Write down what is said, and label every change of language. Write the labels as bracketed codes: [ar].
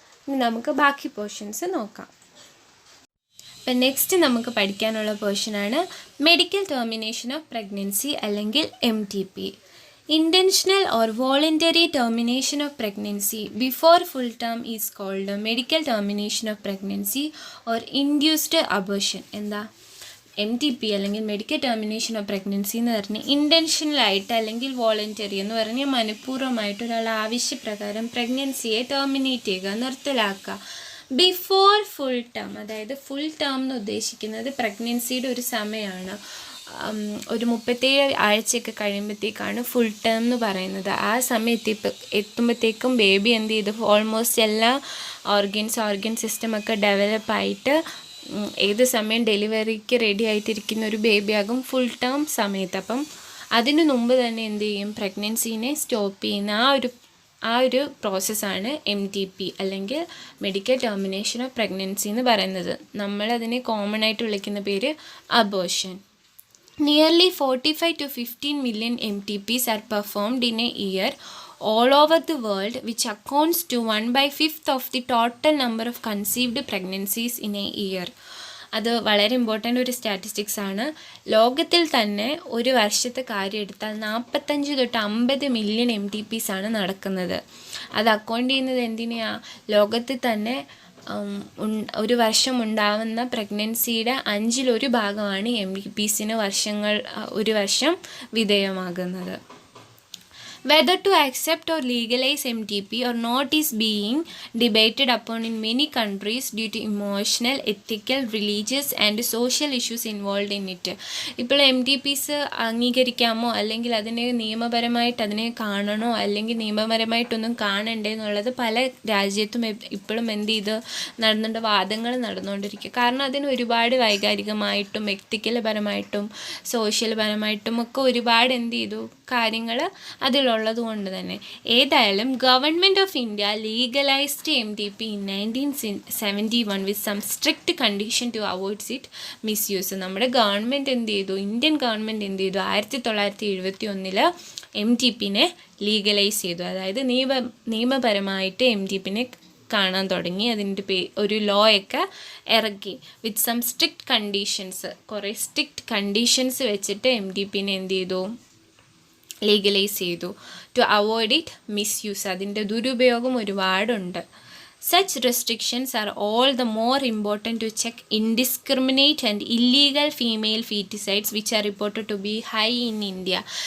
[ml] ഇനി നമുക്ക് ബാക്കി പോർഷൻസ് നോക്കാം. അപ്പം നെക്സ്റ്റ് നമുക്ക് പഠിക്കാനുള്ള പോർഷനാണ് മെഡിക്കൽ ടെർമിനേഷൻ ഓഫ് പ്രഗ്നൻസി അല്ലെങ്കിൽ MTP. [en] Intentional or voluntary termination of pregnancy before full term is called medical termination of pregnancy or induced abortion. [ml] എന്താ MTP അല്ലെങ്കിൽ മെഡിക്കൽ ടെർമിനേഷൻ ഓഫ് പ്രഗ്നൻസി എന്ന് പറഞ്ഞാൽ ഇൻറ്റൻഷനലായിട്ട് അല്ലെങ്കിൽ വോളണ്ടറി എന്ന് പറഞ്ഞാൽ മനഃപൂർവ്വമായിട്ട് ഒരാൾ ആവശ്യപ്രകാരം പ്രഗ്നൻസിയെ ടെർമിനേറ്റ് ചെയ്യുക, നിർത്തലാക്കുക. [en] before full term, [ml] അതായത് ഫുൾ ടേം എന്ന് ഉദ്ദേശിക്കുന്നത് പ്രഗ്നൻസിയുടെ ഒരു സമയമാണ്. ഒരു 37 ആഴ്ചയൊക്കെ കഴിയുമ്പോഴത്തേക്കാണ് ഫുൾ ടേം എന്ന് പറയുന്നത്. ആ സമയത്ത് എത്തുമ്പോഴത്തേക്കും ബേബി എന്ത് ചെയ്തു, ഓൾമോസ്റ്റ് എല്ലാ ഓർഗൻ സിസ്റ്റമൊക്കെ ഡെവലപ്പായിട്ട് ഏത് സമയം ഡെലിവറിക്ക് റെഡി ആയിട്ടിരിക്കുന്ന ഒരു ബേബിയാകും ഫുൾ ടേം സമയത്ത്. അപ്പം അതിനു മുമ്പ് തന്നെ എന്ത് ചെയ്യും, പ്രഗ്നൻസീനെ സ്റ്റോപ്പ് ചെയ്യുന്ന ആ ഒരു പ്രോസസ്സാണ് MTP അല്ലെങ്കിൽ മെഡിക്കൽ ടെർമിനേഷൻ ഓഫ് പ്രഗ്നൻസി എന്ന് പറയുന്നത്. നമ്മളതിനെ കോമൺ ആയിട്ട് വിളിക്കുന്ന പേര് abortion. [en] Nearly 45 to 15 million MTPs are performed in a year all over the world, which accounts to 1/5 of the total number of conceived pregnancies in a year. [ml] അത് വളരെ important ഒരു statistics ആണ്. ലോകത്തിൽ തന്നെ ഒരു വർഷത്തെ കാര്യം എടുത്താൽ 45 തൊട്ട് 50 മില്യൺ MTPs ആണ് നടക്കുന്നത്. അത് അക്കൗണ്ട് ചെയ്യുന്നത് എന്തിനാ, ലോകത്തിൽ തന്നെ ഒരു വർഷം ഉണ്ടാവുന്ന പ്രഗ്നൻസിയുടെ 1/5 ഭാഗമാണ് MTPsന് ഒരു വർഷം വിധേയമാകുന്നത്. [en] Whether to accept or legalize MTP or not is being debated upon in many countries due to emotional, ethical, religious and social issues involved in it. [ml] ഇപ്പോൾ MTPs അംഗീകരിക്കാമോ അല്ലെങ്കിൽ അതിനെ നിയമപരമായിട്ട് അതിനെ കാണണോ അല്ലെങ്കിൽ നിയമപരമായിട്ടൊന്നും കാണണ്ടേ എന്നുള്ളത് പല രാജ്യത്തും ഇപ്പോഴും എന്ത് ചെയ്ത് വാദങ്ങൾ നടന്നുകൊണ്ടിരിക്കുക. കാരണം അതിന് ഒരുപാട് വൈകാരികമായിട്ടും എത്തിക്കൽ പരമായിട്ടും സോഷ്യൽ പരമായിട്ടും ഒക്കെ ഒരുപാട് എന്ത് ചെയ്തു കാര്യങ്ങൾ അതിലുള്ളത് കൊണ്ട് തന്നെ. [en] ഏതായാലും government of India legalised MTP in 1971 with some strict condition to avoid it misuse. [ml] നമ്മുടെ ഗവൺമെൻറ് എന്ത് ചെയ്തു, ഇന്ത്യൻ ഗവൺമെൻറ് എന്ത് ചെയ്തു, 1971 MTPനെ ലീഗലൈസ് ചെയ്തു. അതായത് നിയമപരമായിട്ട് MTPനെ കാണാൻ തുടങ്ങി. അതിൻ്റെ ഒരു ലോ ഒക്കെ ഇറക്കി. [en] with some strict conditions, [ml] കുറേ സ്ട്രിക്റ്റ് കണ്ടീഷൻസ് വെച്ചിട്ട് MTPനെ എന്ത് ചെയ്തു, ലീഗലൈസ് ചെയ്തു. [en] to avoid it misuse, [ml] അതിൻ്റെ ദുരുപയോഗം ഒരുപാടുണ്ട്. [en] Such restrictions are all the more important to check indiscriminate and illegal female feticides which are reported to be high in India.